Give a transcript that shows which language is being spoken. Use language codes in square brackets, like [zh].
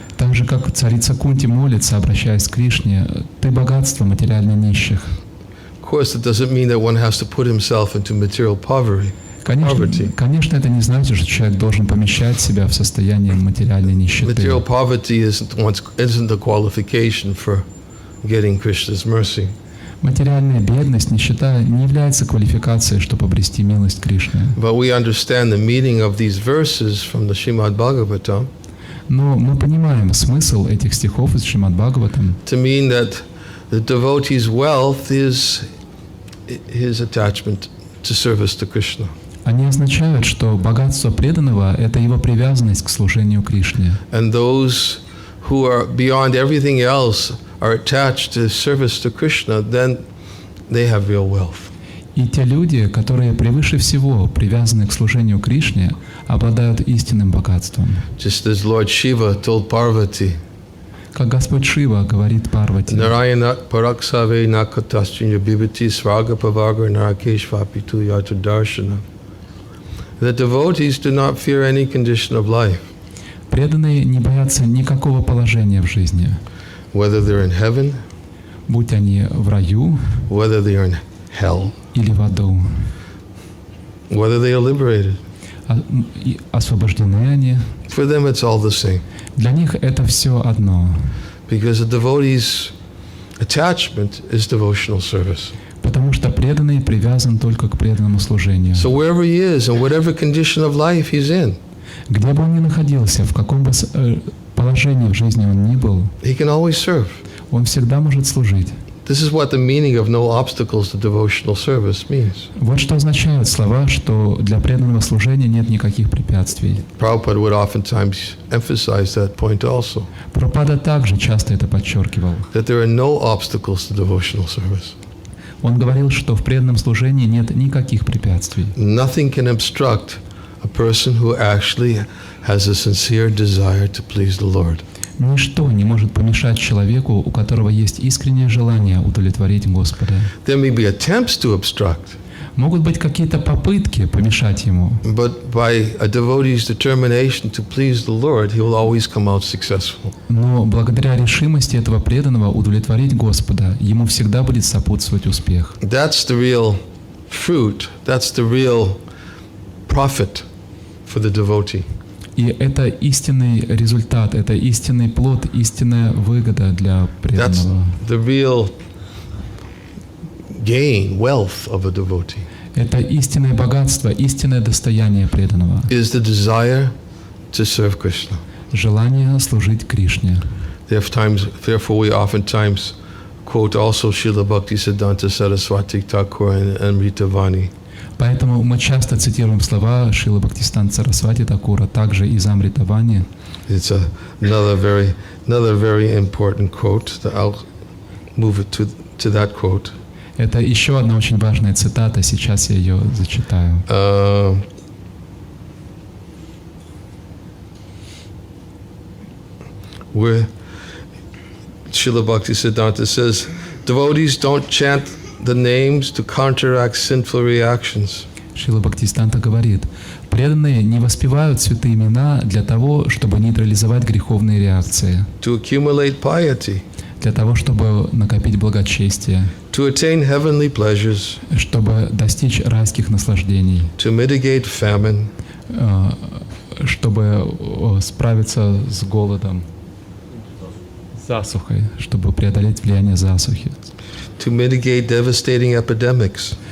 [ru] Так же, как царица Кунти молится, обращаясь к Кришне, «Ты богатство материально нищих». [en] Of course, it doesn't mean that one has to put himself into material poverty. [ru] Конечно, это не значит, что человек должен помещать себя в состояние материальной нищеты. [en] Material poverty isn't the qualification for getting Krishna's mercy. [ru] Материальная бедность, нищета не является квалификацией, чтобы обрести милость Кришны. [en] But we understand the meaning of these verses from the Srimad Bhagavatam. [ru] Но мы понимаем смысл этих стихов из Шримад Бхагаватам. [en] To mean that the devotee's wealth is his attachment to service to Krishna. [ru] Они означают, что богатство преданного – это его привязанность к служению Кришне. [en] And those who are beyond everything else are attached to service to Krishna, then they have real wealth. [ru] И те люди, которые превыше всего привязаны к служению Кришне, обладают истинным богатством. [en] Just as Lord Shiva told Parvati, [ru] как Господь Шива говорит Парвати, [sa] Narayana parakshave nakataschinya bibhati svaga pavagar narakeshvapitu yatu darshana. [en] The devotees do not fear any condition of life. [ru] Преданные не боятся никакого положения в жизни. [en] Whether they're in heaven, [ru] будь они в раю, [en] whether they are in hell, [ru] или в аду, [en] whether they are liberated. [ru] Освобождены они. [en] For them it's all the same. [ru] Для них это все одно. [en] Because the devotee's attachment is devotional service. [ru] Потому что преданный привязан только к преданному служению. [en] So wherever he is, in whatever condition of life he's in, [ru] где бы он ни находился, в каком бы положении в жизни он ни был, [en] he can always serve. [ru] Он всегда может служить. [en] This is what the meaning of no obstacles to devotional service means. [ru] Вот что означают слова, что для преданного служения нет никаких препятствий. [en] Prabhupada would oftentimes emphasize that point also. [ru] Прабхупада также часто это подчеркивал. [en] That there are no obstacles to devotional service. [ru] Он говорил, что в преданном служении нет никаких препятствий. [en] Nothing can obstruct a person who actually has a sincere desire to please the Lord. [ru] Ничто не может помешать человеку, у которого есть искреннее желание удовлетворить Господа. [en] There may be attempts to obstruct. [ru] Могут быть какие-то попытки помешать ему. [en] But by a devotee's determination to please the Lord, he will always come out successful. [ru] Но благодаря решимости этого преданного удовлетворить Господа, ему всегда будет сопутствовать успех. [en] That's the real fruit. That's the real profit for the devotee. [ru] И это истинный результат, это истинный плод, истинная выгода для преданного. [en] That's the real gain, wealth of a devotee. [ru] Это истинное богатство, истинное достояние преданного. [en] Is the desire to serve Krishna. [ru] Желание служить Кришне. [en] Therefore, we oftentimes quote also Srila Bhaktisiddhanta Saraswati Thakur and Amritavani. [ru] Поэтому мы часто цитируем слова Шрилы Бхактисиданты Сарасвати Такура, также из Амритавани. [en] It's another very important quote. I'll move it to that quote. [ru] Это еще одна очень важная цитата. Сейчас я ее зачитаю. [en] Where Srila Bhaktisiddhanta says, devotees don't chant the names to counteract sinful reactions. [ru] Шрила Бхактисиданта говорит, преданные не воспевают святые имена для того, чтобы нейтрализовать греховные реакции, [en] to accumulate piety, [ru] для того, чтобы накопить благочестие, [en] to attain heavenly pleasures, [ru] чтобы достичь райских наслаждений, [en] to mitigate famine, [ru] чтобы справиться с голодом, засухой, чтобы преодолеть влияние засухи, [en] to mitigate devastating epidemics,